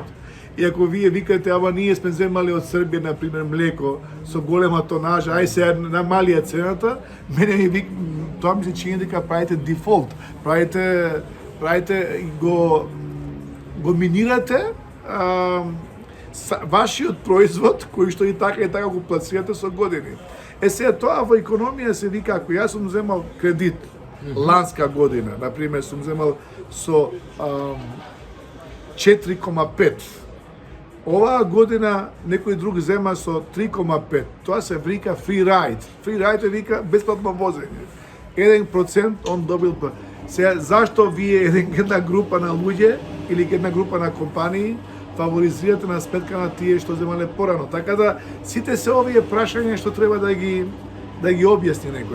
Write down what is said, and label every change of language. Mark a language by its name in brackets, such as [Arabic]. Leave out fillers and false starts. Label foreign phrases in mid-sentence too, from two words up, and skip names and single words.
[Macedonian] И ако вие викате, ама ние сме земали од Србија, например, млеко со голема тонажа, ај се намалија цената, мене тоа ми се чини дека правите дефолт, правите го минирате вашиот производ, кој што и така го пласирате со години. Сега тоа во економија се вика, ако јас сум земал кредит ланска година, например, сум земал со 4,5, оваа година некој друг зема со 3,5. Тоа се вика [English] free ride. Free ride [Macedonian] е вика бесплатно возење. 1% он добил. Сега, зашто вие една група на луѓе или една група на компании фаворизирате на сметка на тие што земале порано? Така да сите се овие прашања што треба да ги објасни некој.